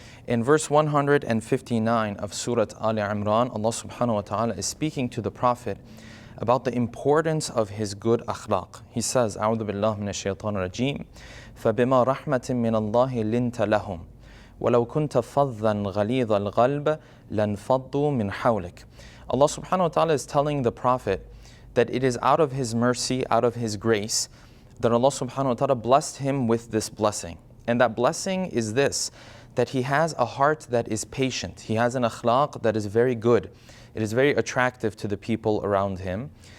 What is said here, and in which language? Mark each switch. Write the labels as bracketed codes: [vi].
[en] In verse 159 of Surah Al-Imran, Allah subhanahu wa ta'ala is speaking to the Prophet about the importance of his good akhlaq. He says, [ar] أعوذ بالله من الشيطان الرجيم فبما رحمة من الله لنت لهم ولو كنت فظا غليظ القلب لانفضوا من حولك. [en] Allah subhanahu wa ta'ala is telling the Prophet that it is out of his mercy, out of his grace, that Allah subhanahu wa ta'ala blessed him with this blessing. And that blessing is this, that he has a heart that is patient. He has an akhlaq that is very good. It is very attractive to the people around him.